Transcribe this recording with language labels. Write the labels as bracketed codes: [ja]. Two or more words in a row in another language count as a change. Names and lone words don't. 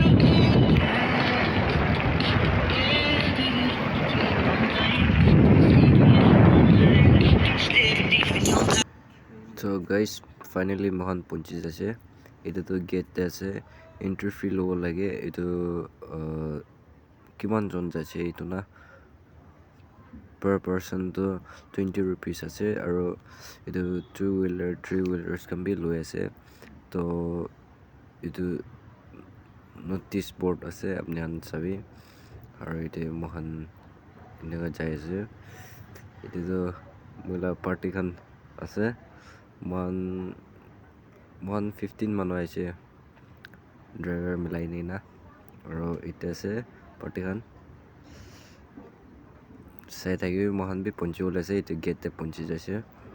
[en] So guys, [nag] finally mohan punchi jase. Itu to gate ase [en] entry fee [nag] lobo lage. Itu kiman jon jase itu na [en] per person [nag] to 20 rupees ase. Aro itu [en] two wheeler, three wheelers [nag] can be low ase. To itu [en] notice board [nag] ase apne han sabi. Aro itu mohan inega jai ase. Itu to mula party kan ase. 115 mano aise driver milai ni na aro ite ase party khan sai thagi mohan bi punchi ule ase ite gate te punchi jaise.